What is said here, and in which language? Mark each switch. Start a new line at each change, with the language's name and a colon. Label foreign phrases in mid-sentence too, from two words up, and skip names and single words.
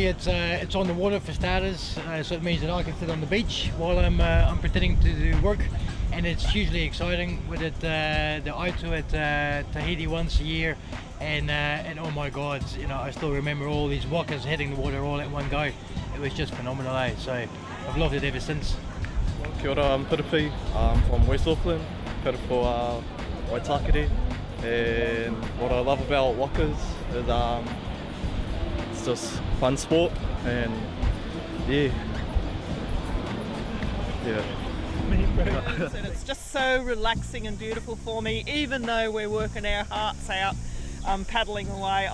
English: It's on the water for starters, so it means that I can sit on the beach while I'm pretending to do work, and it's hugely exciting. We did the Aitu at Tahiti once a year, and oh my God, I still remember all these wakas hitting the water all at one go. It was just phenomenal, so I've loved it ever since.
Māori: Kia ora,
English: I'm Piripi. I'm from West Auckland, Piripo Waitakere, and what I love about wakas is it's just fun sport, and And it's just so relaxing and beautiful for me, even though we're working our hearts out paddling away.